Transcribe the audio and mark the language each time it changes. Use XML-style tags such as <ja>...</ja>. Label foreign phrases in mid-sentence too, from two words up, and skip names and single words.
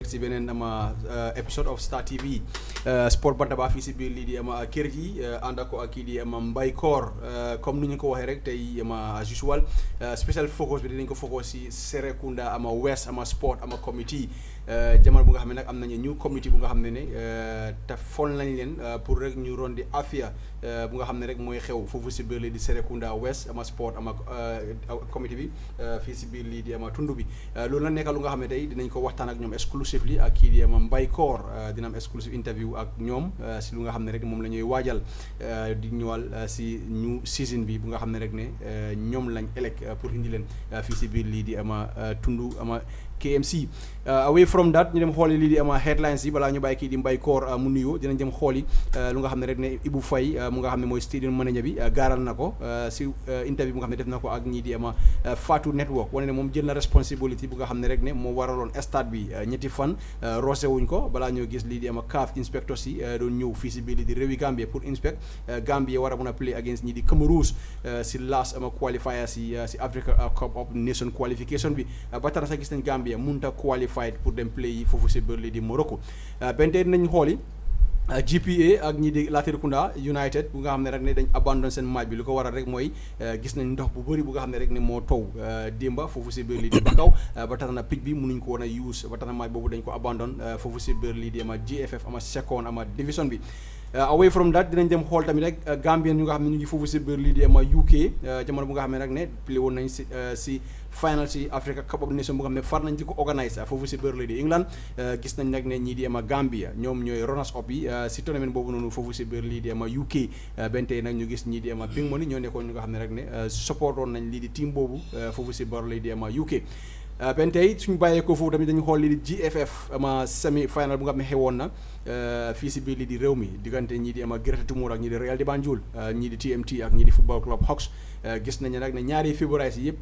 <wo>si beneen</wo> <en>episode of</en> <wo>Star TV sport Bantaba fii si biir lii di kër gi ànd ak ko ak kii di Mbay Koor comme ni ñu ko waxee rek tey</wo> <en>as usual special focus</en> <wo>bi dinañ ko focus si Serekunda West sport committee jamono bu nga xam ne nag am nañu</wo> <en>new committee</en> <wo>bu nga xam ne te fol nañ leen pour rek ñu ron di affaire bu nga xam ne rek mooy xew foofu si biir lii di Serekunda West sport committee bi fii si biir lii di tund bi loolu la nekk lu nga xam ne tey dinañ ko waxtaan ak ñoom exclusively ak kii di Mbay Koor dina am</wo> <en>exclusive interview</en> <wo>ak ñoom si lu nga xam ne rek moom la ñuy waajal di ñëwal si</wo> <en>new season</en> <wo>bi bu nga xam ne rek ne ñoom lañ elect pour indi leen fii si biir lii di tundu KMC</wo> <en>away from that</en> <wo>ñu dem xooli lii di headlines yi balaa ñu bàyyi kii di Mbay Koor mu nuyoo dinañ dem xooli lu nga xam ne rek ne Ibou Faye mu nga xam ne mooy stadium manager bi gaaral na ko si interview bu nga xam ne def na ko ak ñii di Fatou Network wane ne moom jël na responsibility bu nga xam ne rek ne moo waraloon stade bi ñetti fan roose wuñ ko balaa ñoo gis lii di CAF inspectors yi doon ñëw fii si biir lii di réewi Gambia pour inspect Gambia war a mën a</wo> <en>play against</en> <wo>ñii di Cameroon si</wo> <en>last qualifier</en> <wo>si Africa Cup of Nation qualification bi ba tax sax gis nañ Gambia munta qualified pour dem play yi foofu si biir lii di Morocco bente nañ xooli GPA ak ñi di Latrikunda United bu nga xam ne rek ne dañ abandon seen match bi lu ko waral rek mooy gis nañ ndox bu bëri bu nga xam ne rek ne moo taw démba foofu si biir lii di Bakaw ba tax na pitch bi mënuñ ko woon a use ba tax na match boobu dañ ko abandon foofu si biir lii di GFF</wo> <en>second division</en> <wo>bi</wo> <en>away from that</en> <wo>dinañ dem xool tamit rek Gambien ñu nga xam ne ñu ngi foofu si biir lii di UK jamono bu nga xam ne rek ne play woon nañ si final si Africa Cup of Nation bu nga xam ne far nañ di ko organise foofu si biir lii di England gis nañ nag ne ñii di Gambia ñoom ñooy</wo> <en>runners up</en> <wo>yi si tournament boobu noonu foofu si biir lii di UK bentey nag ñu gis ñii di Ping Money ñoo nekkoon ñu nga xam ne rek ne support woon nañ lii di team boobu foofu si biir lii di UK benn tey suñu bàyyeekoo foofu tamit dañu xool lii di GFF</wo> <en>semi final</en> <wo>bu nga xam ne xewoon na fii si biir lii di réew mi diggante ñii di Greater Tumur ak ñii di Real di Banjul ñii di TMT ak ñii di Football Club Hawks gis nañu nag ne ñaari favourites yi yëpp</wo>